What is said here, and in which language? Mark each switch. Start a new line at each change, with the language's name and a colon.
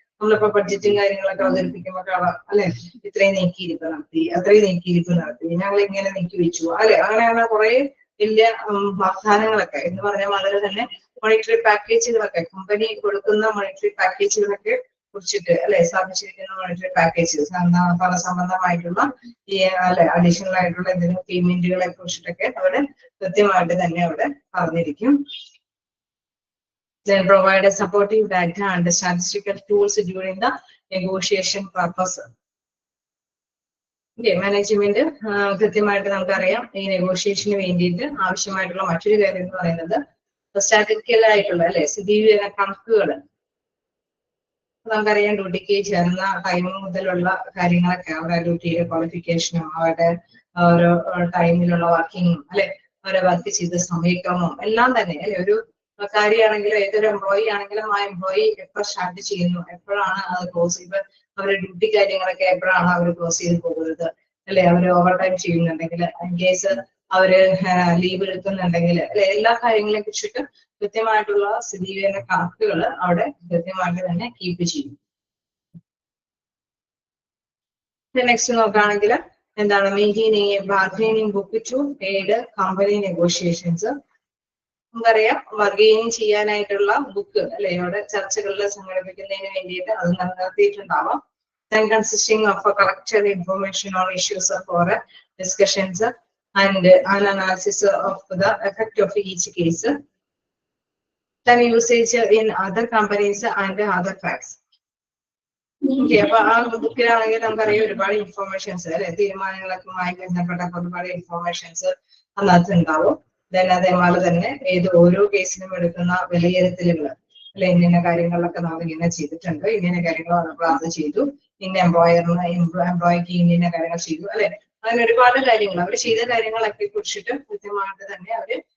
Malayalam: നമ്മളിപ്പോ ബഡ്ജറ്റും കാര്യങ്ങളൊക്കെ അവതരിപ്പിക്കുമ്പോൾ കാണാം അല്ലെ, ഇത്രയും നീക്കിയിരിപ്പ് നടത്തി, അത്രയും നീക്കിയിരിപ്പ് നടത്തി, ഞങ്ങൾ ഇങ്ങനെ നീക്കി വെച്ചു അല്ലെ, അങ്ങനെയാണ് കുറെ വലിയ വാഗ്ദാനങ്ങളൊക്കെ എന്ന് പറഞ്ഞാൽ വളരെ തന്നെ മോണിറ്ററി പാക്കേജുകളൊക്കെ കമ്പനി കൊടുക്കുന്ന മോണിറ്ററി പാക്കേജുകളൊക്കെ കുറിച്ചിട്ട് അല്ലെ, സ്ഥാപിച്ചിരിക്കുന്ന മോണിറ്ററി പാക്കേജ് സംബന്ധമായിട്ടുള്ള ഈ അല്ലെ അഡീഷണൽ ആയിട്ടുള്ള എന്തെങ്കിലും പേയ്മെന്റുകളെ കുറിച്ചിട്ടൊക്കെ അവിടെ കൃത്യമായിട്ട് തന്നെ അവിടെ പറഞ്ഞിരിക്കും.
English: Then provide a supportive data and statistical tools during the negotiation purpose.
Malayalam: Management കൃത്യമായിട്ട് നമുക്കറിയാം ഈ നെഗോഷിയേഷന് വേണ്ടിയിട്ട് ആവശ്യമായിട്ടുള്ള മറ്റൊരു കാര്യം എന്ന് പറയുന്നത് സ്റ്റാറ്റിസ്റ്റിക്കൽ ആയിട്ടുള്ള അല്ലെ സ്ഥിതിവിവര കണക്കുകൾ. നമുക്കറിയാം ഡ്യൂട്ടിക്ക് ചേർന്ന ടൈം മുതലുള്ള കാര്യങ്ങളൊക്കെ അവരുടെ ഡ്യൂട്ടിയുടെ ക്വാളിഫിക്കേഷനും അവരുടെ ഓരോ ടൈമിലുള്ള വർക്കിങ്ങും അല്ലെ അവരെ വർക്ക് ചെയ്ത സമയക്രമവും എല്ലാം തന്നെ അല്ലെ. ഒരു കാര്യമാണെങ്കിലും ഏതൊരു എംപ്ലോയി ആണെങ്കിലും ആ എംപ്ലോയി എപ്പോൾ സ്റ്റാർട്ട് ചെയ്യുന്നു, എപ്പോഴാണ് അത് ക്ലോസ് ചെയ്ത് അവരുടെ ഡ്യൂട്ടി കാര്യങ്ങളൊക്കെ എപ്പോഴാണ് അവർ ക്ലോസ് ചെയ്ത് പോകുന്നത് അല്ലെ, അവർ ഓവർ ടൈം ചെയ്യുന്നുണ്ടെങ്കിൽ ഇൻ കേസ് അവര് ലീവ് എടുക്കുന്നുണ്ടെങ്കിൽ അല്ലെ, എല്ലാ കാര്യങ്ങളെ കുറിച്ചിട്ട് കൃത്യമായിട്ടുള്ള സ്ഥിതിവിവര കണക്കുകൾ അവിടെ കൃത്യമായിട്ട് തന്നെ കീപ്പ് ചെയ്യും. നെക്സ്റ്റ് നോക്കുകയാണെങ്കിൽ എന്താണ്
English: Maintaining bargaining book to aid company negotiations.
Malayalam: നമുക്കറിയാം ബാർഗൈനിങ് ചെയ്യാനായിട്ടുള്ള ബുക്ക് അല്ലെ ഇവിടെ ചർച്ചകളിൽ സംഘടിപ്പിക്കുന്നതിന് വേണ്ടിയിട്ട് അത് നടത്തിയിട്ടുണ്ടാവാം.
English: Then consisting of a collected information on issues for discussions and an analysis of the effect of each case. Then usage in other companies and other facts.
Malayalam: Okay, അപ്പൊ ആ ബുക്കിലാണെങ്കിൽ നമുക്കറിയാം ഒരുപാട് ഇൻഫോർമേഷൻസ് അല്ലെ തീരുമാനങ്ങളൊക്കെയുമായി ബന്ധപ്പെട്ട ഒരുപാട് ഇൻഫോർമേഷൻസ് അതിനകത്ത് ഉണ്ടാവും. ദെൻ അതേപോലെ തന്നെ ഓരോ കേസിനും എടുക്കുന്ന വിലയിരുത്തലുകൾ അല്ലെ, ഇന്ന കാര്യങ്ങളിലൊക്കെ നമ്മൾ ഇങ്ങനെ ചെയ്തിട്ടുണ്ട്, ഇന്ന കാര്യങ്ങൾ നമ്മൾ അത് ചെയ്തു, ഇന്ന എംപ്ലോയിക്ക് ഇന്ന കാര്യങ്ങൾ ചെയ്തു അല്ലെ, അങ്ങനെ ഒരുപാട് കാര്യങ്ങൾ അവർ ചെയ്ത കാര്യങ്ങളൊക്കെ കുറിച്ചിട്ട് കൃത്യമായിട്ട് തന്നെ അവര്